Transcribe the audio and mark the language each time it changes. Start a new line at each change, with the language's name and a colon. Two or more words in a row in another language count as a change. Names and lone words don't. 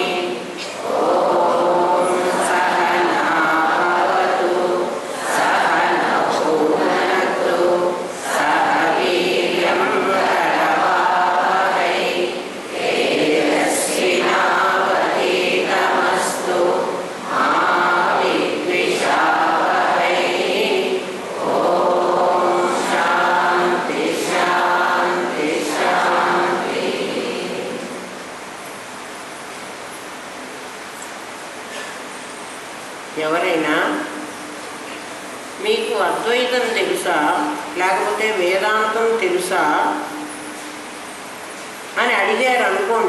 Sanskrit: ॐ सहना भवतु सहनौ भुनक्तु सह वीर्यं करवावहै तेजस्विनावधीतमस्तु मा विद्विषावहै। ॐ शान्ति शान्ति शान्ति।
Telugu: ఎవరైనా మీకు అద్వైతం తెలుసా లేకపోతే వేదాంతం తెలుసా అని అడిగారు అనుకోండి.